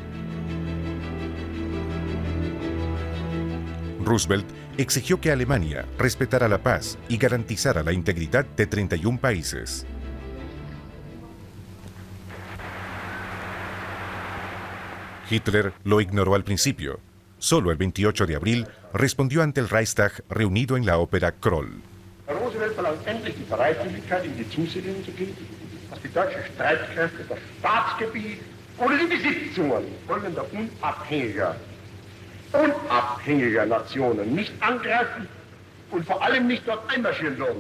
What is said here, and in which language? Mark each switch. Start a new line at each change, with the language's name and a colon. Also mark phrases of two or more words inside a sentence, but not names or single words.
Spanish: Roosevelt exigió que Alemania respetara la paz y garantizara la integridad de 31 países. Hitler lo ignoró al principio. Solo el 28 de abril respondió ante el Reichstag reunido en la ópera Kroll.
German: Roosevelt verlangt endlich die Bereitwilligkeit, in die Zusicherung zu geben, dass die deutschen Streitkräfte das Staatsgebiet oder die Besitzungen folgender unabhängiger Nationen nicht angreifen und vor allem nicht dort einmarschieren dürfen.